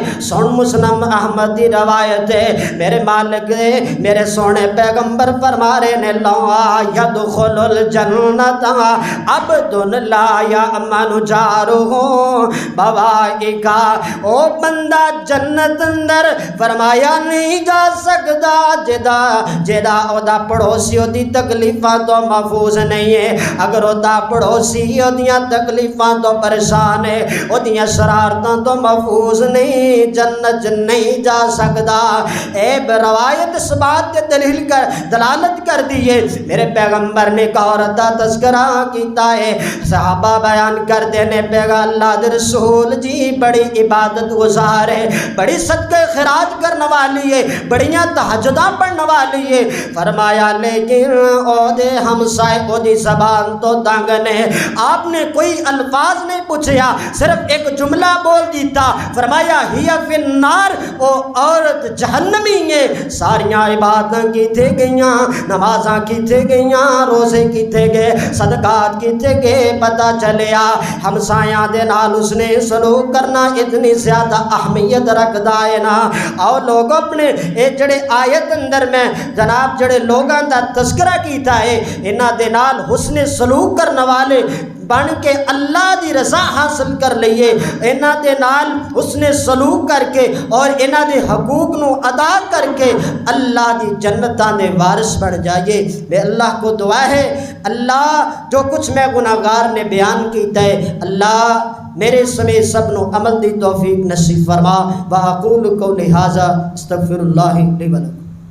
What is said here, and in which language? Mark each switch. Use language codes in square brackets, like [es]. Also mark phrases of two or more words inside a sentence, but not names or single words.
[pa] سن مسلم احمد دی روایت ہے، میرے مالک نے میرے سونے پیغمبر فرما رہے نے، [ar] لا یدخل الجنت عبد لا یأمن جارہ بوائکا، [pa] او بندہ جنت اندر فرمایا نہیں جا سکتا جدا او دا پڑوسی پڑوسی دی تکلیفاں تو محفوظ نہیں ہے، اگر وہ پڑوسی دیاں تکلیفاں تو پریشان ہے، وہ دیاں شرارتاں تو محفوظ نہیں، جنت نہیں جا سکدا۔ اے روایت اس بات کے دلالت کر دیئے، میرے پیغمبر نے ایک عورت دا تذکرہ کیتا ہے، صحابہ بیان کرتے نے اللہ دے رسول جی بڑی عبادت گزار ہے، بڑی صدقہ خیرات کرنے والی ہے، بڑیاں تہجداں پڑھنے والی ہے، فرمایا لیکن او دے ہمسائے او دی زبان تو تنگ نے۔ آپ نے کوئی الفاظ نہیں پوچھیا، صرف ایک جملہ بول دیتا، فرمایا [ar] ہی فی النار، [pa] او عورت جہنمی ہے۔ ساریاں عبادتاں کیتے گئیاں، نمازاں کیتے گئیاں، روزے کیتے گئے، صدقات کیتے گئے، پتہ چلیا ہمسایاں دے نال اس نے سلوک کرنا اتنی زیادہ اہمیت رکھدا ہے نا۔ اور لوگ اپنے اے جڑے آیت اندر میں جناب جڑے لوگاں دا تذکرہ کیتا ہے، انہاں دے نال حسن سلوک کرنے والے بن کے اللہ دی رضا حاصل کر لئیے، انہاں دے نال حسن سلوک کر کے اور انہاں دے حقوق نو ادا کر کے اللہ دی جنتاں دے وارث بن جائیے۔ میں اللہ کو دعا ہے اللہ جو کچھ میں گناہگار نے بیان کیتا ہے، اللہ میرے سمیت سب نو عمل دی توفیق نصیب فرما۔ [ar] وَأَقُولُ قَوْلِي هَذَا أَسْتَغْفِرُ اللَّهَ لِي وَلَكُمْ۔